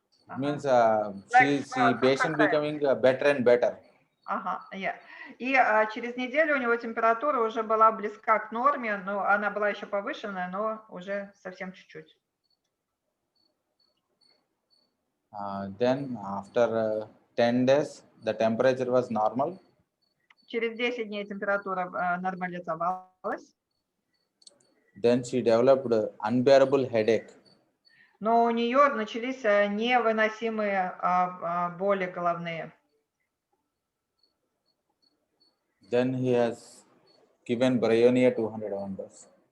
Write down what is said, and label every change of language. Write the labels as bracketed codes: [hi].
[en] It means she patient becoming better and better. Yeah. [ru] И через неделю у него температура уже была близка к норме, но она была еще повышенная, но уже совсем чуть-чуть. [en] Then after 10 days, the temperature was normal. [ru] Через 10 дней температура нормализовалась. [en] Then she developed unbearable headache. [ru] Но у нее начались невыносимые боли головные. [en] Then he has given Bryonia 200 wonders.